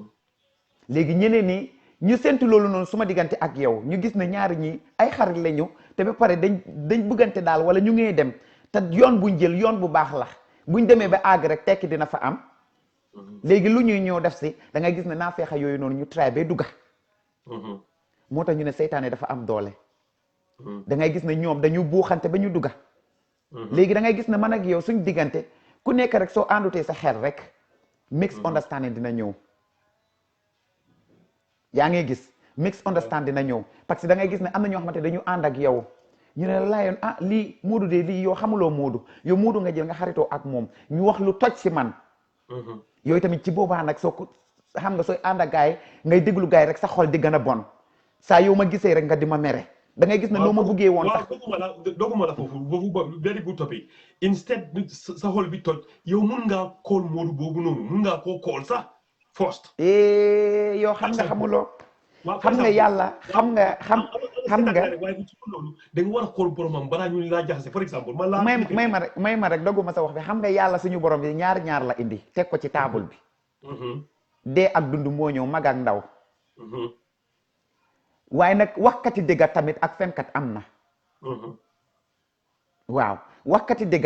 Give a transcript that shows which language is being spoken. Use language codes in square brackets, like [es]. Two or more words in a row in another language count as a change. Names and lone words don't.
[wo] léegi ñeneen ñi ñu séntu loolu noonu suma diggante ak yow ñu gis ne ñaari ñi ay xarit lañu te ba pare dañ bëggante daal wala ñu ngee dem te yoon buñ jël yoon bu baax la buñ demee ba àgg rek tekki dina fa am léegi lu ñuy ñëw def si da ngay gis ne naa feexa yooyu noonu ñu tray ba dugga Mhm. moo tax ñu ne seytaane dafa am doole da ngay gis ne ñoom dañu buuxante ba ñu dugga léegi da ngay gis ne man ak yow suñ diggante ku nekk rek soo àndutee sa xel rek [en] mix understanding [wo] dina ñëw yaa ngi gis [en] mix understand [wo] dina ñëw [fr] parce que [wo] da ngay gis ne am na ñoo xamante dañu ànd ak yow ñu ne la Lion ah lii Modou de lii yow xamuloo Modou yow Modou nga jël nga xaritoo ak moom ñu wax lu toj si man yooyu tamit ci boobaa nag soo ko xam nga sooy ànd ak gaay ngay déglu gaay rek sa xol di gën a bon saa yow ma gisee rek nga di ma mere da ngay gis ne noo ma buggee woon sax doguma la foofu ba [en] very good topic [wo] instead sa xol bi toj yow mun ngaa call Modou boobu noonu mun ngaa koo call sax first yow xam nga xamuloo xam nga yàlla xam nga waaye bu ci loolu da nga war a call boromam balaa ñu laa jaxase [en] for exemple [wo] man laa may ma rek dogguma sa wax bi xam nga yàlla suñu borom bi ñaar la indi teg ko ci taabul bi dee ak dund moo ñëw mag ak ndaw waaye nag waxkati dëgga tamit ak fenkat am na waaw waxkati dëgga